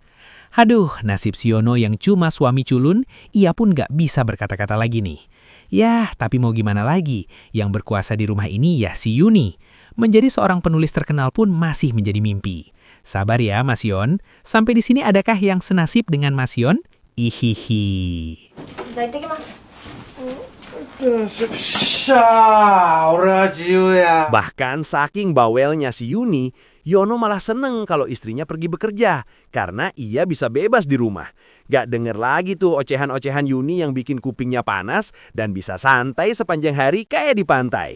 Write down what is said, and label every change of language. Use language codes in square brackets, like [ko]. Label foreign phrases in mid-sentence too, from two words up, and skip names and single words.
[id] Haduh, nasib si Yono yang cuma suami culun, ia pun gak bisa berkata-kata lagi nih. Yah, tapi mau gimana lagi, yang berkuasa di rumah ini ya si Yuni. Menjadi seorang penulis terkenal pun masih menjadi mimpi. Sabar ya Mas Yon, sampai di sini adakah yang senasib dengan Mas Yon? Ihihi. [ja] じゃあ行ってきます。 [id] Bahkan saking bawelnya si Yuni, Yono malah seneng kalau istrinya pergi bekerja, karena ia bisa bebas di rumah. Gak denger lagi tuh ocehan-ocehan Yuni yang bikin kupingnya panas dan bisa santai sepanjang hari kayak di pantai.